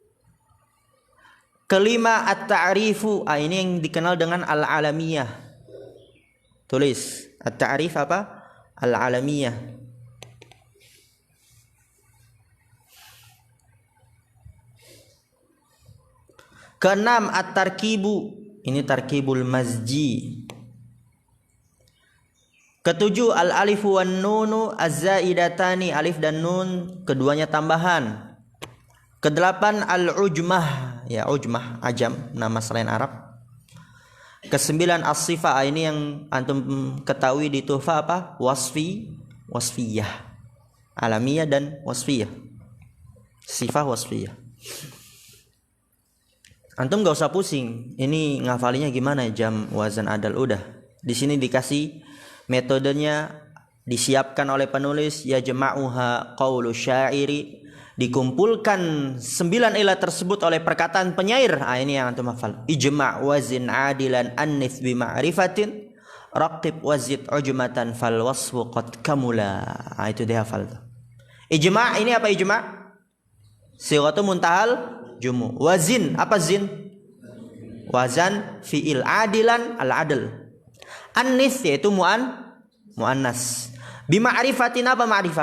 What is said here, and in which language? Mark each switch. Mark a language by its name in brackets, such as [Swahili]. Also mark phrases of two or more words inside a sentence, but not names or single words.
[Indonesian] Kelima at-ta'rifu. Ini yang dikenal dengan al-alamiyah. Tulis, at-ta'rif apa? Al-alamiyah. Keenam at-tarkibu. Ini [Arabic] تركيب المزج. [Indonesian] Ketujuh [Arabic] الألف والنون الزائدتان. [Indonesian] Alif dan nun keduanya tambahan. Kedelapan al-ujmah. Ya, ujmah ajam, nama selain Arab. Kesembilan as-sifah. Ini yang antum ketahui di Tuhfah apa? Wasfiyah. Alamiyah dan wasfiyah. Sifah wasfiyah. Antum gak usah pusing. Ini ngafalinya gimana, jam, wazan, adal, udah. Di sini dikasih metodenya, disiapkan oleh penulis. Ya [Arabic] جمعها قول الشاعر. [Indonesian] Dikumpulkan 9 ilah tersebut oleh perkataan penyair. Ini yang antum hafal. [Arabic] اجمع وزن عادلا أنث بمعرفة ركب وزد عجمة فالوصف قد كملا. [Indonesian] Itu dihafal. Ijma' ini apa ijma'? [Arabic] صيغة منتهى الجموع'. Wazin, apa zin? وزن فعل عادلا العدل. [Indonesian] Annith yaitu muannas. Bima'rifatin apa ma'rifah?